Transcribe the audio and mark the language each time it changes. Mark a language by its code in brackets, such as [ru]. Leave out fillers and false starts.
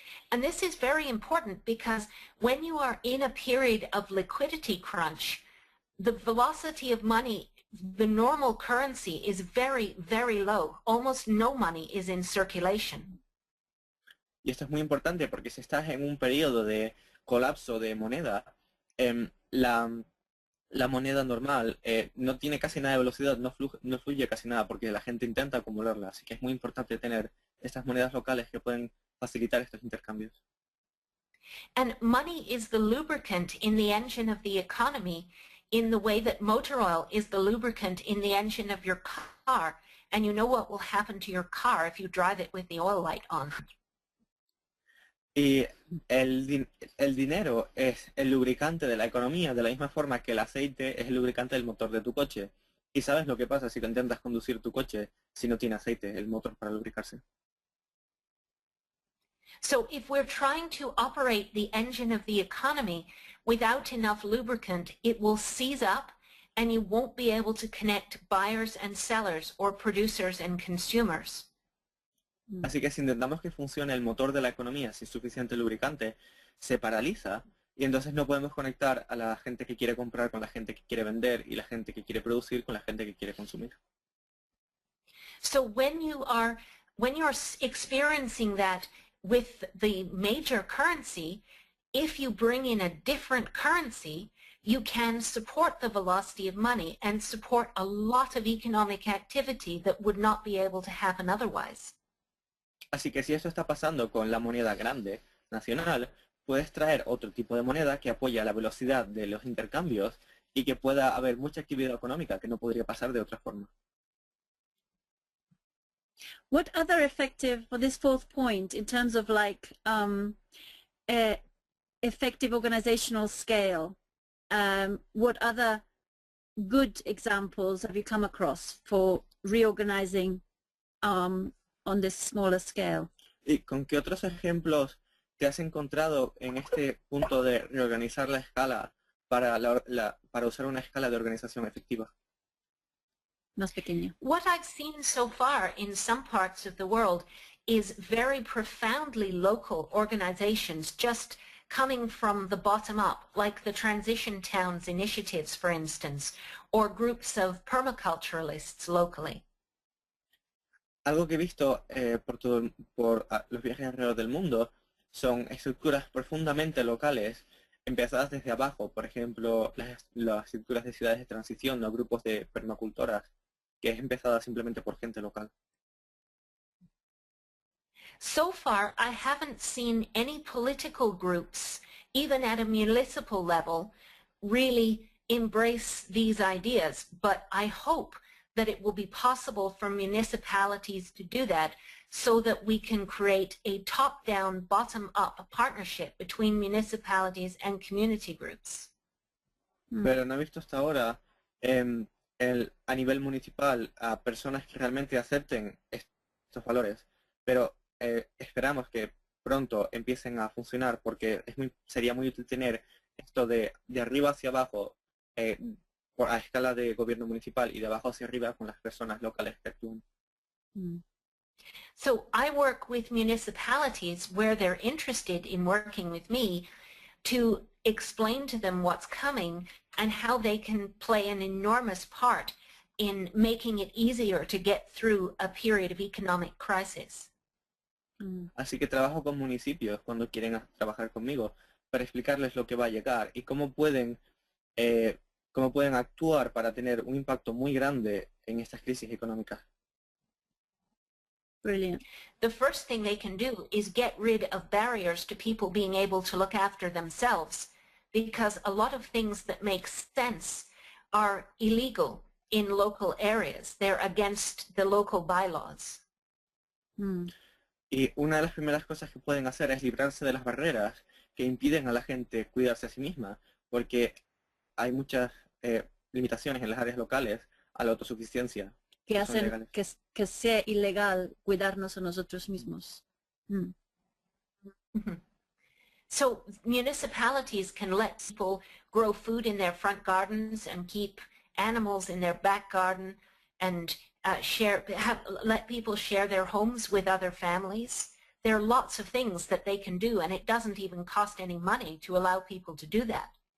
[en] And this is very important because when you are in a period of liquidity crunch, the velocity of money, the normal currency, is very, very low. Almost no money is in circulation. [es] Y esto es muy importante porque si estás en un periodo de colapso de moneda, la moneda normal no tiene casi nada de velocidad, no fluye casi nada porque la gente intenta acumularla. Así que es muy importante tener estas monedas locales que pueden facilitar estos intercambios. [en] And money is the lubricant in the engine of the economy in the way that motor oil is the lubricant in the engine of your car. And you know what will happen to your car if you drive it with the oil light on. [es] Y el dinero es el lubricante de la economía, de la misma forma que el aceite es el lubricante del motor de tu coche. Y sabes lo que pasa si intentas conducir tu coche si no tiene aceite, el motor para lubricarse. [en] So if we're trying to operate the engine of the economy without enough lubricant, it will seize up and you won't be able to connect buyers and sellers or producers and consumers. [es] Así que si intentamos que funcione el motor de la economía sin suficiente lubricante, se paraliza y entonces no podemos conectar a la gente que quiere comprar con la gente que quiere vender y la gente que quiere producir con la gente que quiere consumir. [en] So when you're experiencing that with the major currency, if you bring in a different currency, you can support the velocity of money and support a lot of economic activity that would not be able to happen otherwise. [es] Así que si esto está pasando con la moneda grande nacional, puedes traer otro tipo de moneda que apoya la velocidad de los intercambios y que pueda haber mucha actividad económica que no podría pasar de otra forma. [en] What other effective, for this fourth point, in terms of like effective organizational scale, what other good examples have you come across for reorganizing on this smaller scale? [es] ¿Y con qué otros ejemplos te has encontrado en este punto de reorganizar la escala para usar una escala de organización efectiva? Más pequeño. [en] What I've seen so far in some parts of the world is very profoundly local organizations just coming from the bottom up, like the Transition Towns initiatives, for instance, or groups of permaculturalists locally. [es] Algo que he visto por los viajes alrededor del mundo son estructuras profundamente locales, empezadas desde abajo, por ejemplo, las estructuras de ciudades de transición o grupos de permacultoras, que es empezada simplemente por gente local. [en] So far, I haven't seen any political groups, even at a municipal level, really embrace these ideas, but I hope that it will be possible for municipalities to do that so that we can create a top-down, bottom-up partnership between municipalities and community groups. [es] Pero no he visto hasta ahora a nivel municipal a personas que realmente acepten estos valores, pero esperamos que pronto empiecen a funcionar porque sería muy útil tener esto de arriba hacia abajo a escala de gobierno municipal y de abajo hacia arriba con las personas locales que actúan. [en] So I work with municipalities where they're interested in working with me to explain to them what's coming and how they can play an enormous part in making it easier to get through a period of economic crisis. [es] Así que trabajo con municipios cuando quieren trabajar conmigo para explicarles lo que va a llegar y cómo pueden actuar para tener un impacto muy grande en estas crisis económicas. [en] Brilliant. The first thing they can do is get rid of barriers to people being able to look after themselves, because a lot of things that make sense are illegal in local areas. They're against the local bylaws. [es] Y una de las primeras cosas que pueden hacer es librarse de las barreras que impiden a la gente cuidarse a sí misma, porque hay muchas limitaciones en las áreas locales a la autosuficiencia. Que Son hacen legales. que sea ilegal cuidarnos a nosotros mismos. [en] So municipalities can let people grow food in their front gardens and keep animals in their back garden and let people share their homes with other families. There are lots of things that they can do, and it doesn't even cost any money to allow people to do that.